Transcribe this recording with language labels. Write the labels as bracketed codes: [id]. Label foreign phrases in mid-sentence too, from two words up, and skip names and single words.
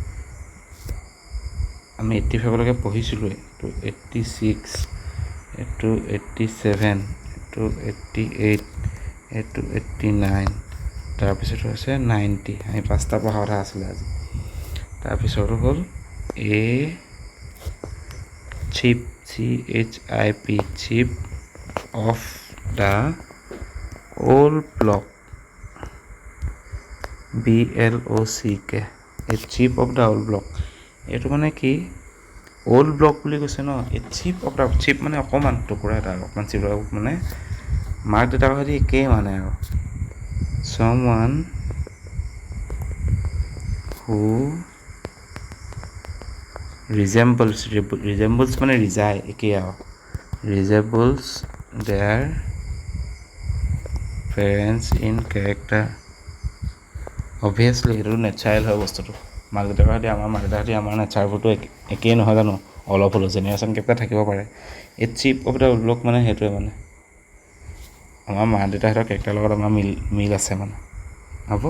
[as] আমি 85লৈকে পঢ়িছিলোঁৱে, এইটো 86, এইটো 87, এইটো 88, এইটো 89, তাৰপিছত হৈছে 90। আমি 5টা পঢ়া কথা আছিলে আজি। তাৰপিছতো হ'ল চিপ, [en] CHIP, chip of the old block, BLOCK, এই chip of the old block. [as] এইটো মানে কি? [en] old block [as] বুলি কৈছে ন, এই [en] chip of the, [as] চিপ মানে অকণমান টুকুৰা এটা, অকণমান চিপ মানে মাক দেউতাকৰ সৈতে একেই মানে আৰু। [en] someone who resembles [as] মানে ৰিজাই, একেই আৰু, [en] resembles their parents in character। [as] অবভিয়াছলি সেইটো নেচাৰেল হয় বস্তুটো, মাক দেউতাকৰ সৈতে আমাৰ নেচাৰবোৰতো একেই নহয় জানো, অলপ হ'লেও [en] generation gap [as] এটা থাকিব পাৰে। এই [en] chip of the block [as] মানে সেইটোৱে মানে, আমাৰ মা দেউতাহঁতৰ কেৰেক্টাৰৰ লগত আমাৰ মিল আছে মানে, হ'ব।